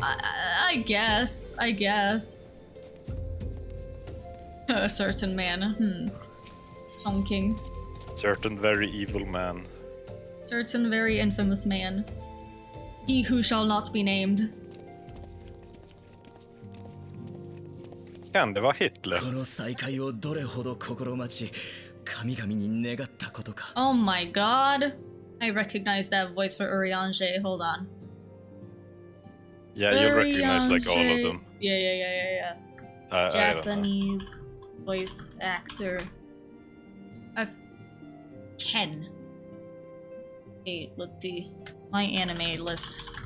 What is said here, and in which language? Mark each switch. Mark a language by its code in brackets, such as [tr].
[en] I guess. A certain man. Honking. Certain very evil man. Certain very infamous man. He who shall not be named. [sv] Kan det vara Hitler? [ja] この再会をどれほど心待ち神々に願ったことか [en] Oh my god. I recognize that voice for Urianger. Hold on. Yeah, you'll recognize like all of Urianger. them. Yeah. I don't know. Japanese voice actor. Ken. Okay, let's see. My anime list.